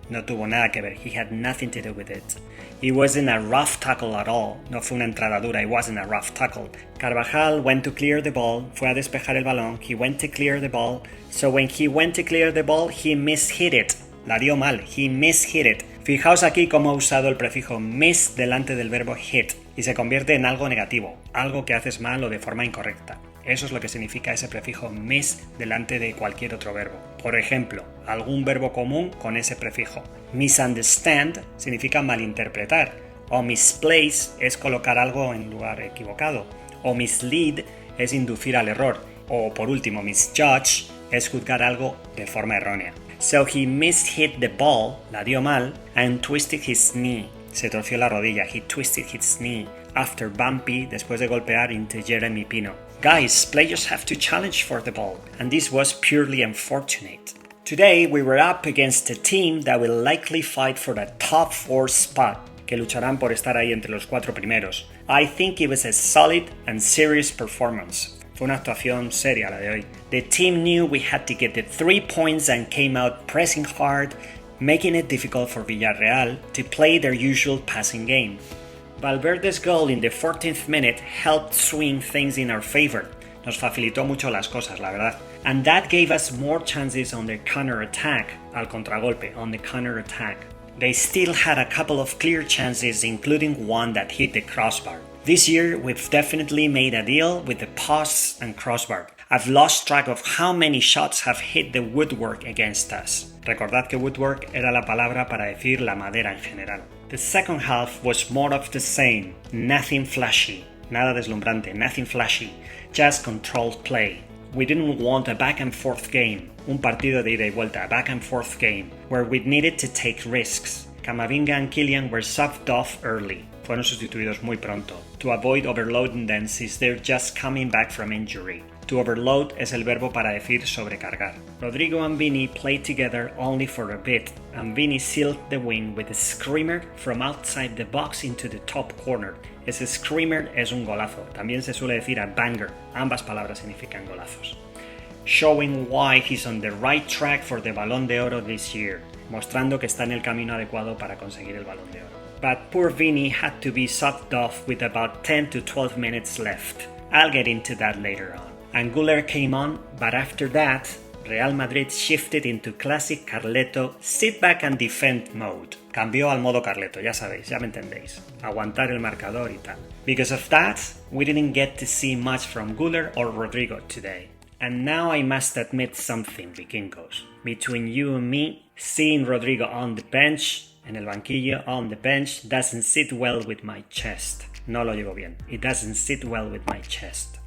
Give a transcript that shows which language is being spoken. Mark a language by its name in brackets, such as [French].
[Spanish] No tuvo nada que ver. [English] He had nothing to do with it. It wasn't a rough tackle at all. [Spanish] No fue una entrada dura. [English] It wasn't a rough tackle. Carvajal went to clear the ball. [Spanish] Fue a despejar el balón. [English] He went to clear the ball. So when he went to clear the ball, he mishit it. [Spanish] La dio mal. [English] He mishit it. [Spanish] Fijaos aquí cómo ha usado el prefijo miss delante del verbo hit y se convierte en algo negativo, algo que haces mal o de forma incorrecta. Eso es lo que significa ese prefijo miss delante de cualquier otro verbo. Por ejemplo, algún verbo común con ese prefijo. Misunderstand significa malinterpretar, o misplace es colocar algo en lugar equivocado, o mislead es inducir al error, o por último, misjudge es juzgar algo de forma errónea. [English] So he mishit the ball, [Spanish] la dio mal, [English] and twisted his knee. [Spanish] Se torció la rodilla, [English] he twisted his knee, after bumpy, [Spanish] después de golpear [English] into Jermy Pino. Guys, players have to challenge for the ball, and this was purely unfortunate. Today we were up against a team that will likely fight for the top 4 spot, [Spanish] que lucharán por estar ahí entre los 4 primeros. [English] I think it was a solid and serious performance. [Spanish] Fue una actuación seria la de hoy. [English] The team knew we had to get the 3 points and came out pressing hard, making it difficult for Villarreal to play their usual passing game. Valverde's goal in the 14th minute helped swing things in our favor. [Spanish] Nos facilitó mucho las cosas, la verdad. [English] And that gave us more chances on the counter-attack, [Spanish] al contragolpe, [English] on the counter-attack. They still had a couple of clear chances, including one that hit the crossbar. This year, we've definitely made a deal with the posts and crossbar. I've lost track of how many shots have hit the woodwork against us. [Spanish] Recordad que woodwork era la palabra para decir la madera en general. [English] The second half was more of the same. Nothing flashy. [Spanish] Nada deslumbrante. [English] Nothing flashy. Just controlled play. We didn't want a back and forth game. [Spanish] Un partido de ida y vuelta. [English] A back and forth game. Where we needed to take risks. Camavinga and Kylian were subbed off early. [Spanish] Fueron sustituidos muy pronto. [English] To avoid overloading them since they're just coming back from injury. [Spanish] To overload es el verbo para decir sobrecargar. [English] Rodrigo and Vini played together only for a bit, and Vini sealed the win with a screamer from outside the box into the top corner. [Spanish] Ese screamer es un golazo. También se suele decir a banger. Ambas palabras significan golazos. [English] Showing why he's on the right track for the Balón de Oro this year. [Spanish] Mostrando que está en el camino adecuado para conseguir el Balón de Oro. [English] But poor Vini had to be subbed off with about 10 to 12 minutes left. I'll get into that later on. Angular came on, but after that, Real Madrid shifted into classic Carleto sit back and defend mode. [Spanish] Cambió al modo Carleto, ya sabéis, ya me entendéis. Aguantar el marcador y tal. [English] Because of that, we didn't get to see much from Güler or Rodrigo today. And now I must admit something, Vikingos. Between you and me, seeing Rodrigo on the bench, [Spanish] en el banquillo, [English] on the bench, doesn't sit well with my chest. [Spanish] No lo llevo bien. [English] It doesn't sit well with my chest.